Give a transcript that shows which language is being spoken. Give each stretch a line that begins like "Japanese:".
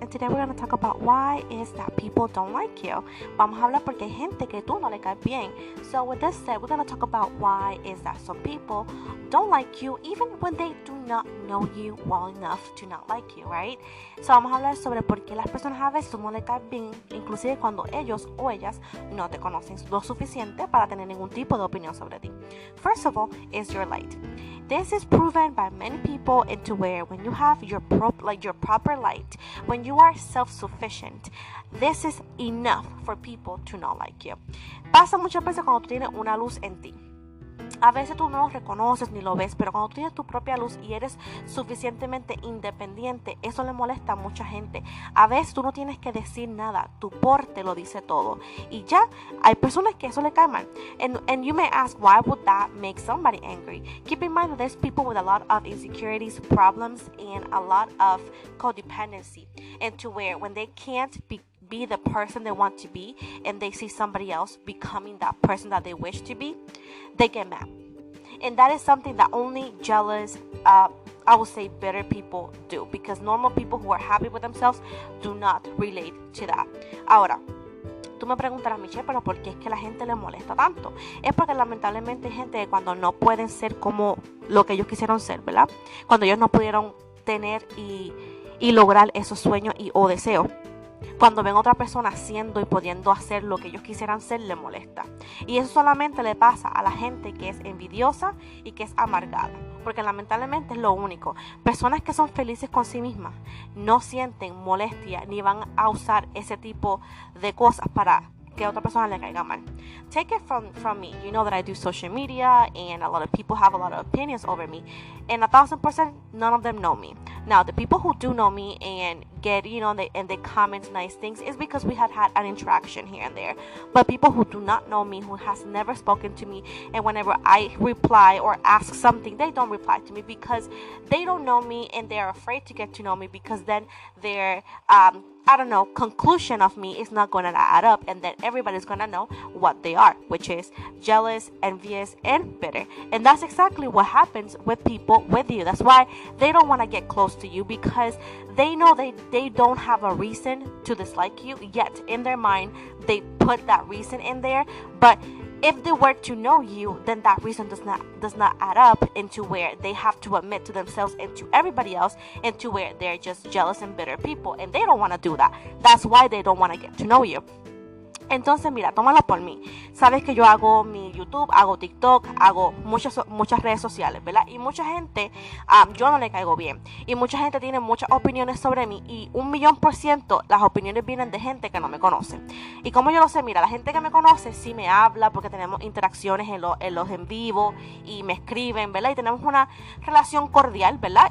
English: And today we're going to talk about why is that people don't like you.
Spanish: Vamos a hablar porque hay gente que tú no le caes bien.
English: So with this said, we're going to talk about why is that some people don't like you even when they do not know you well enough to not like you, right?
Spanish: So vamos a hablar sobre por qué las personas a veces tú no le caes bien, inclusive cuando ellos o ellas no te conocen lo suficiente para tener ningún tipo de opinión sobre ti.
English: First of all, is your light. This is proven by many people into where when you have your proper light, when you are self-sufficient, this is enough for people to not like you.
Spanish: Pasa muchas veces cuando tú tienes una luz en ti. A veces tú no lo reconoces ni lo ves, pero cuando tú tienes tu propia luz y eres suficientemente independiente, eso le molesta a mucha gente. A veces tú no tienes que decir nada, tu porte lo dice todo. Y ya, hay personas que eso le cae mal.
English: And you may ask, why would that make somebody angry? Keep in mind that there's people with a lot of insecurities, problems, and a lot of codependency. And to where when they can't be the person they want to be and they see somebody else becoming that person that they wish to be, they get mad. And that is something that only jealous, I would say bitter people do, because normal people who are happy with themselves do not relate to that.
Spanish: Ahora, tú me preguntarás, Michelle, pero ¿por qué es que la gente le molesta tanto? Es porque lamentablemente hay gente que cuando no pueden ser como lo que ellos quisieron ser, ¿verdad? Cuando ellos no pudieron tener y lograr esos sueños o deseos, cuando ven a otra persona haciendo y pudiendo hacer lo que ellos quisieran ser, le molesta. Y eso solamente le pasa a la gente que es envidiosa y que es amargada. Porque lamentablemente es lo único. Personas que son felices con sí mismas no sienten molestia ni van a usar ese tipo de cosas para que a otra persona le caiga mal.
English: Take it from me. You know that I do social media and a lot of people have a lot of opinions over me. And 1,000%, none of them know me. Now, the people who do know me and get, and they comment nice things is because we have had an interaction here and there. But people who do not know me, who has never spoken to me, and whenever I reply or ask something, they don't reply to me because they don't know me and they're afraid to get to know me because then their conclusion of me is not going to add up, and then everybody's going to know what they are, which is jealous, envious, and bitter. And that's exactly what happens with people with you. That's why they don't want to get close to you, because they know they don't have a reason to dislike you, yet in their mind they put that reason in there. But if they were to know you, then that reason does not add up into where they have to admit to themselves and to everybody else, and to where they're just jealous and bitter people, and they don't want to do that. That's why they don't want to get to know you.
Spanish: Entonces, mira, tómalo por mí. Sabes que yo hago mi YouTube, hago TikTok, hago muchas redes sociales, ¿verdad? Y mucha gente, yo no le caigo bien. Y mucha gente tiene muchas opiniones sobre mí. Y 1,000,000% las opiniones vienen de gente que no me conoce. Y como yo lo sé, mira, la gente que me conoce sí me habla porque tenemos interacciones en los en vivo y me escriben, ¿verdad? Y tenemos una relación cordial, ¿verdad?